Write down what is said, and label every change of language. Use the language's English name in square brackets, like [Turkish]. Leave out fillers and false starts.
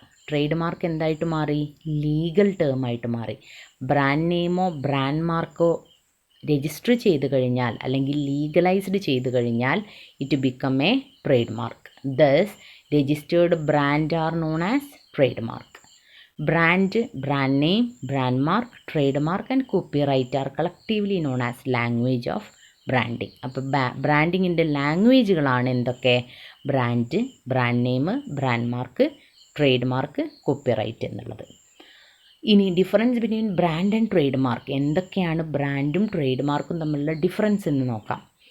[Malayalam] Trade mark എന്തായിട്ട് മാറി, legal term ആയിട്ട് മാറി. ബ്രാൻഡ് നെയിമോ ബ്രാൻഡ് മാർക്കോ രജിസ്റ്റർ ചെയ്ത് കഴിഞ്ഞാൽ അല്ലെങ്കിൽ ലീഗലൈസ്ഡ് ചെയ്ത് കഴിഞ്ഞാൽ [English] It become a trade mark. Thus registered brand are known as trademark. Brand name, brand mark, trademark and copyright are collectively known as language of branding. [Malayalam] അപ്പോൾ ബ്രാൻഡിങ്ങിൻ്റെ ലാംഗ്വേജുകളാണ് എന്തൊക്കെ, brand name, brand mark, trade mark, copyright എന്നുള്ളത്. ഇനി [English] difference between brand and trade mark, [Malayalam] എന്തൊക്കെയാണ് ബ്രാൻഡും trade മാർക്കും തമ്മിലുള്ള difference എന്ന് നോക്കാം.